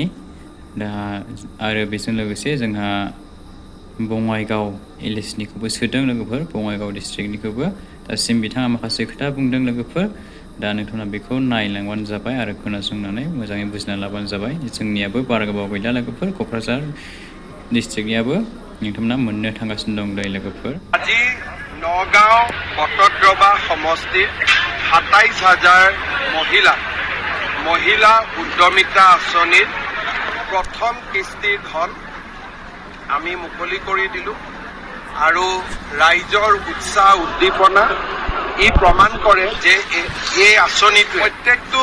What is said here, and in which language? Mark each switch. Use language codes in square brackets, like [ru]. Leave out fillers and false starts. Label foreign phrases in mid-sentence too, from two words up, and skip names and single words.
[brx] दा आरो बेजों लोगोसे जोंहा बङाइगाव इलिसनिखौबो सोदों लोगोफोर बङाइगाव डिस्ट्रिक्टनिखौबो दासिम बिथाङा माखासे खोथा बुंदों लोगोफोर दा नोंथाङा बेखौ नायलांबानो जाबाय आरो खोनासंनानै मोजाङै बुजिना लाबानो जाबाय जोंनियाबो बारा गोबाव गैला लोगोफोर क'क्राझार डिस्ट्रिक्टनियाबो नोंथांमोना मोननो थांगासिनो दं दै लोगोफोर [as] আজি নগাঁও বটদ্ৰৱা সমষ্টিৰ 27,000 মহিলা উদ্যমিতা আঁচনিৰ প্ৰথম কিস্তিৰ ধন আমি মুকলি কৰি দিলোঁ আৰু ৰাইজৰ উৎসাহ উদ্দীপনা ই প্ৰমাণ কৰে যে এই আঁচনিটোৱে প্ৰত্যেকটো